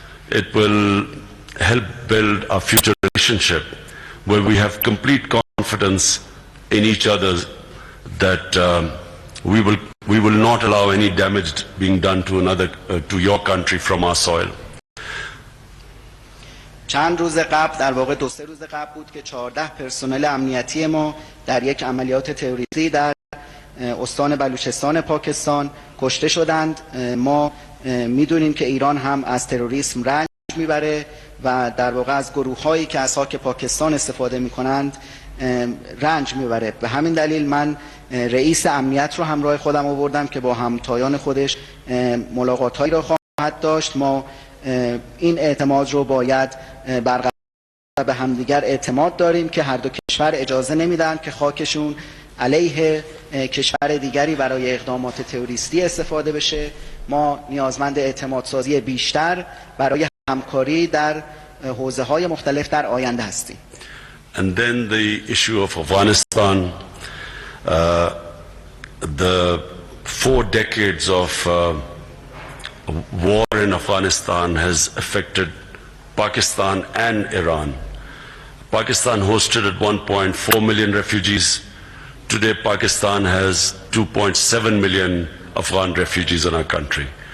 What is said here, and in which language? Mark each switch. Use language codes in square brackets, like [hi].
[en] It will help build a future relationship where we have complete confidence in each other that we will not allow any damage being done to to your country from our soil. [fa] چند روز قبل در واقع 2-3 روز قبل بود که 14 پرسنل امنیتی ما در یک عملیات تروریستی در استان بلوچستان پاکستان کشته شدند. ما میدونیم که ایران هم از تروریسم رنج میبره و در واقع از گروه‌هایی که از خاک پاکستان استفاده میکنند رنج میبره. به همین دلیل من رئیس امنیت رو همراه خودم آوردم که با همتایان خودش ملاقات‌هایی را خواهد داشت. ما این اعتماد رو باید برقرار به همدیگر اعتماد داریم که هر دو کشور اجازه نمیدن که خاکشون علیه کشور دیگری برای اقدامات تروریستی استفاده بشه. ما نیازمند اعتمادسازی بیشتر برای همکاری در حوزه‌های مختلف در آینده هستیم. [en] And then the issue of Afghanistan, the 4 decades of war in Afghanistan has affected Pakistan and Iran. Pakistan hosted at one point 4 million refugees. Today Pakistan has 2.7 million Afghan refugees in our country.